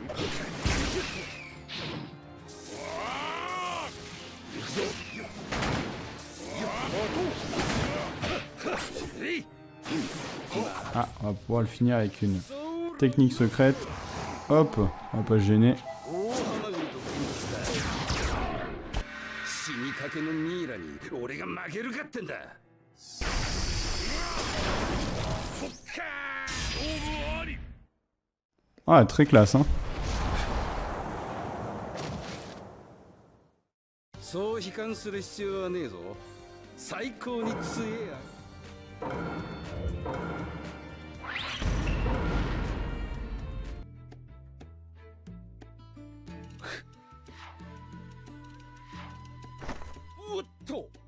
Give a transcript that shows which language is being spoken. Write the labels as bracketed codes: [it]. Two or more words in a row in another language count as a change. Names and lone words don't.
[fr] Ah, on va pouvoir le finir avec une technique secrète. Hop, on va pas se gêner. [ja] かけのミイラに俺が負けるかってんだ。そっかー、勝負あり。 [fr] Ah, très classe, hein. [ja] そう悲観する必要はねえぞ。最高に強えや。おっと。